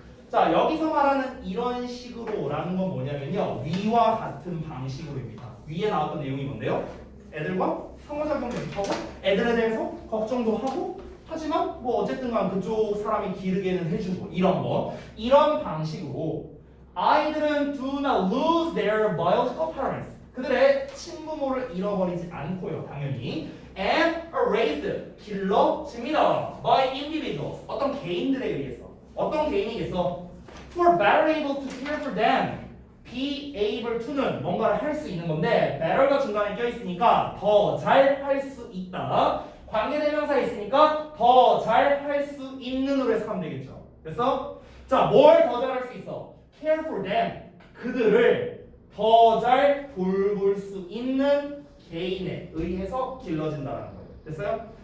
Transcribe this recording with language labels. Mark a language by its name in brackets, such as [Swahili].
[Korean] 자, 여기서 말하는 이런 식으로라는 건 뭐냐면요. 위와 같은 방식으로입니다. 위에 나왔던 내용이 뭔데요? 애들과 상호작용 계속하고 애들에 대해서 걱정도 하고 하지만 뭐 어쨌든 간 그쪽 사람이 기르게는 해주고 이런 거. [English] 이런 방식으로 아이들은 do not lose their biological parents. [Korean] 그들의 친부모를 잃어버리지 않고요. 당연히. [English] And are raised. [Korean] 길러집니다. [English] By individuals. [Korean] 어떤 개인들에 의해서. 어떤 개인이겠어? [English] Who are better able to care for them. [Korean] Be able to는 뭔가를 할 수 있는 건데 better가 중간에 껴있으니까 더 잘 할 수 있다. 관계대명사 있으니까 더 잘 할 수 있는으로 해석하면 되겠죠. 됐어? 자, 뭘 더 잘 할 수 있어? [English] Care for them. [Korean] 그들을 더 잘 돌볼 수 있는 개인에 의해서 길러진다는 거예요. 됐어요?